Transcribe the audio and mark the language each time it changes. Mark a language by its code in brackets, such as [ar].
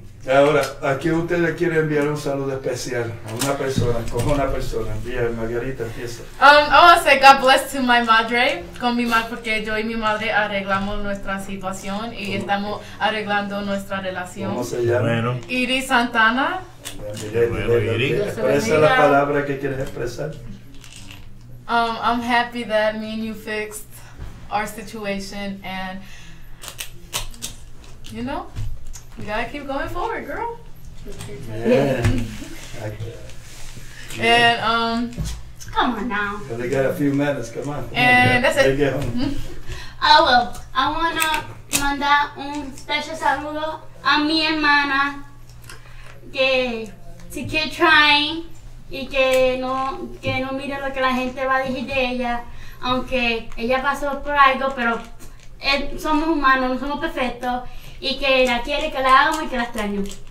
[es] Ahora, aquí ustedes quieren enviar un saludo especial a una persona, coja una persona, envía, Margarita, empieza. [en] I want to say God bless to my [es] madre, con mi madre, porque yo y mi madre arreglamos nuestra situación y estamos arreglando nuestra relación. ¿Cómo se llama? Bueno. Iris Santana. Expresa la palabra que quieres expresar. [en] I'm happy that me and you fixed our situation, and you know, we gotta keep going forward, girl. Yeah. And Come on now. They got a few minutes, come on. And that's it. They get home. Oh well, I wanna [es] mandar un special saludo a mi hermana que si [en] keep trying [es] y que no mire lo que la gente va a decir de ella, aunque ella pasó por algo, pero somos humanos, no somos perfectos y que la quiere, que la amo y que la extraño.